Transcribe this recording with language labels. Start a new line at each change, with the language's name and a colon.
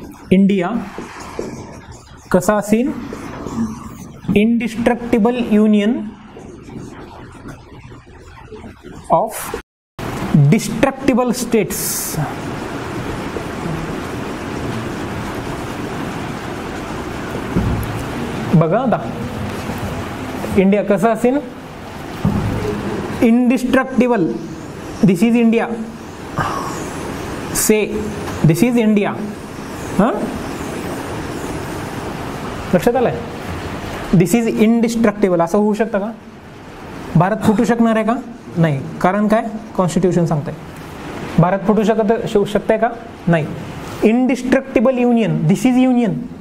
English: India
Marathi: कसा असेल,
English: Indestructible union of destructible states.
Marathi: बघा आता, इंडिया कसं असेल, indestructible.
English: This is India, say this is India.
Marathi: लक्षात आलंय?
English: this is indestructible
Marathi: असं होऊ शकतं का? भारत फुटू शकणार आहे का? नाही. कारण काय? कॉन्स्टिट्यूशन सांगतंय. भारत फुटू शकते का? नाही.
English: Indestructible union, this is union.